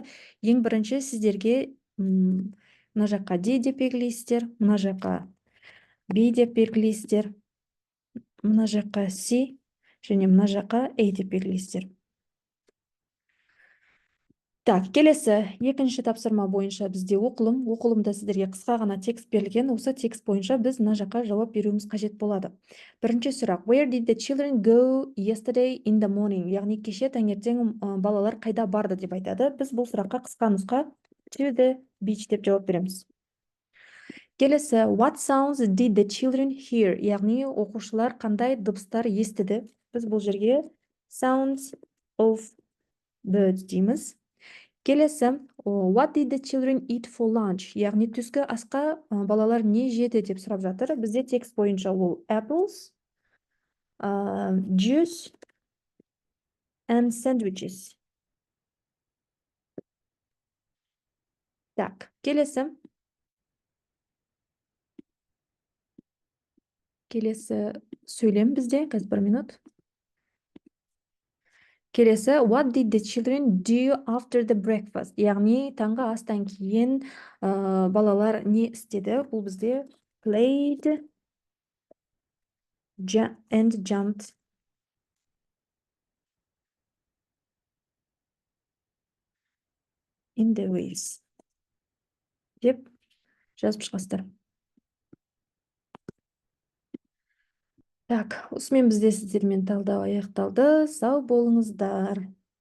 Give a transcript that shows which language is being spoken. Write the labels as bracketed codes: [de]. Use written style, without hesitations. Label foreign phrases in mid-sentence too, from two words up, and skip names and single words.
[kk] Ең бірінші сіздерге мына жаққа D деп белгілейсіздер, мына жаққа B деп белгілейсіздер, мына жаққа C және мына жаққа A деп белгілейсіздер. Так, келесі екінші тапсырма бойынша бізде оқылым. Оқылымда сіздерге қысқа ғана текст берілген. Осы текст бойынша біз мына жаққа жауап беруіміз қажет болады. Бірінші сұрақ. [en] Where did the children go yesterday in the morning? [kk] Яғни кеше таңертең балалар қайда барды деп айтады. Біз бұл сұраққа қысқа нұсқа [en] to the beach [kk] деп жауап береміз. Келесі. [en] What sounds did the children hear? [kk] Яғни оқушылар қандай дыбыстар естіді? Біз бұл жерге [en] sounds of birds [kk] дейміз. Келесі, [en] what did the children eat for lunch? [kk] Яғни түскі асқа балалар не жеді деп сұрап жатыр. Бізде текст бойынша ол [en] apples, juice and sandwiches. [kk] Так, келесі. Келесі сөйлем бізде, қазір 1 минут. Келесі, [en] what did the children do after the breakfast? [kk] Яғни таңғы астан кейін балалар не істеді? Бұл бізде [en] played and jumped in the waves [kk] деп жазып шығасыздар. Так, осымен бізде сіздермен талдау аяқталды. Сау болыңыздар.